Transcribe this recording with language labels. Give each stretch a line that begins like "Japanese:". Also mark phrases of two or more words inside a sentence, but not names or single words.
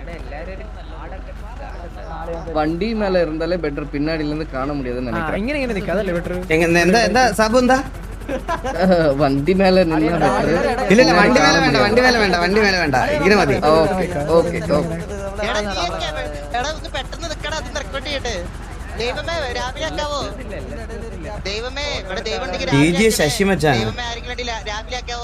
Tamil: வண்டி மேல இருந்தாலே பெட்டர், பின்னாடில இருந்து காண முடியாதுன்னு நினைக்கிறேன்.
Malayalam: ഇങ്ങനെ നിൽക്കാതല്ലേ ബെറ്റർ. എന്താ സാബു എന്താ വണ്ടി മേലെ നിന്നാ ബെറ്റർ. ഇല്ല വണ്ടി മേലെ വേണ്ട, വണ്ടി മേലെ വേണ്ട, വണ്ടി മേലെ വേണ്ട, ഇങ്ങനെ മതി. ഓക്കെ ഓക്കെ ഓക്കെ. പെട്ടെന്ന് നിക്കടാ, അത് റെക്കോർഡ് ചെയ്യട്ടെ. ദൈവമേ രാവിലെ ആക്കാവോ? ദൈവമേ ഇവിടെ ദൈവം ഉണ്ടെങ്കിൽ ദൈവമേ ആരെങ്കിലും വേണ്ടിയില്ല, രാവിലെ ആക്കാവോ?